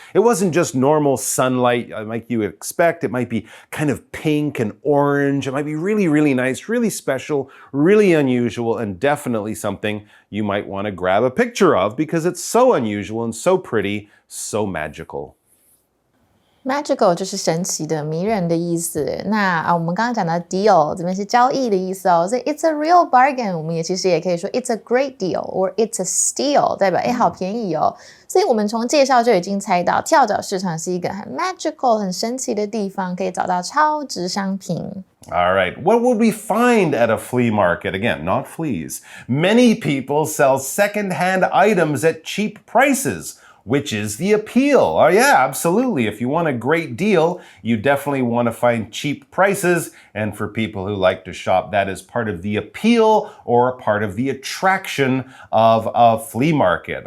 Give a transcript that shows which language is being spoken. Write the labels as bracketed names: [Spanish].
[English] It wasn't just normal sunlight like you would expect. It might be kind of pink and orange. It might be really, really nice, really special, really unusual, and definitely something you might want to grab a picture of because it's so unusual and so pretty, so magical. [Chinese] Magical 就是神奇的、迷人的意思。那我们刚刚讲到 deal 这边是交易的意思哦，所以 [English] it's a real bargain [Chinese] 我们其实也可以说 [English] it's a great deal or it's a steal， [Chinese] 代表好便宜哦。所以我们从介绍就已经猜到，跳蚤市场是一个很 magical 很神奇的地方，可以找到超值商品。 [English] All right, what would we find at a flea market? Again, not fleas. Many people sell second-hand items at cheap prices. Which is the appeal. Oh yeah, absolutely. If you want a great deal, you definitely want to find cheap prices. And for people who like to shop, that is part of the appeal or part of the attraction of a flea market.